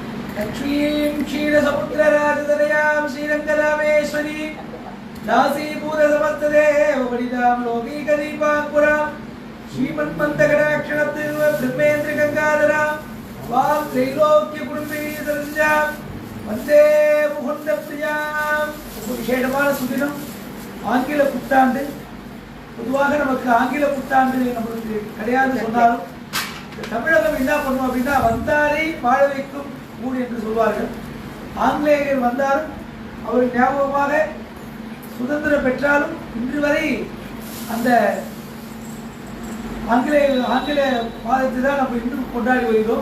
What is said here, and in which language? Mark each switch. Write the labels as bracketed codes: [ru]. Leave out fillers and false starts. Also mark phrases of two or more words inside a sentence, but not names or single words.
[sa] लक्ष्मीं क्षीरसमुद्रराजतनयां श्रीरङ्गरामेश्वरी दासीभूतसमस्तदेव वनितां लौकिकदीपाङ्कुरां श्रीमन्मन्दकटाक्षणत्रिव ब्रह्मेन्द्रगङ्गाधरां वां त्रैलोक्यकुटुम्बिनी सरञ्जां वन्दे मुकुन्दप्रियां. [ta] விசேஷமான சுதினம் ஆங்கில புத்தாண்டு. பொதுவாக நமக்கு ஆங்கில புத்தாண்டு நம்மளுக்கு கிடையாது சொன்னாலும் தமிழகம் என்ன பண்ணுவோம் அப்படின்னா வந்தாரை வாழ வைக்கும் ஊர் என்று சொல்வார்கள். ஆங்கிலேயர்கள் வந்தாலும் அவர் ஞாபகமாக சுதந்திரம் பெற்றாலும் இன்று வரை அந்த ஆங்கில மாதத்தை தான் நம்ம இன்னும் கொண்டாடி வருகிறோம்.